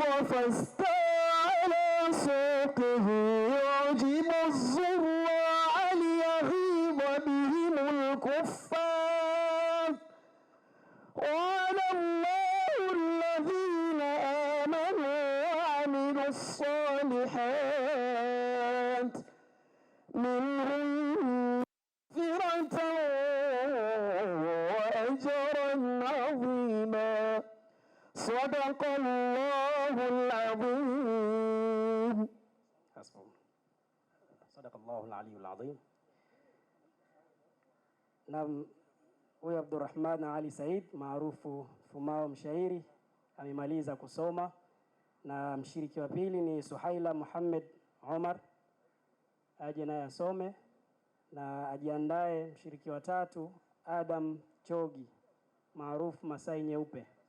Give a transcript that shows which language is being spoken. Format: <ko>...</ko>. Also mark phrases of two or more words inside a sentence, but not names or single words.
<ar>فاستوى على سوقه يعجب الزراع ليغيظ بهم الكفار وعد الله الذين آمنوا وعملوا الصالحات منهم مغفرة وأجرا عظيما. صدق الله العظيم. صدق الله العلي العظيم.</ar> <sw>Na huyu Abdurrahman Ali Said maarufu Fumao mshairi amemaliza kusoma, na mshiriki wa pili ni Suhaila Muhammad Omar, aje naye asome, na ajiandae mshiriki wa tatu Adam Chogi maarufu Masai Nyeupe.</sw>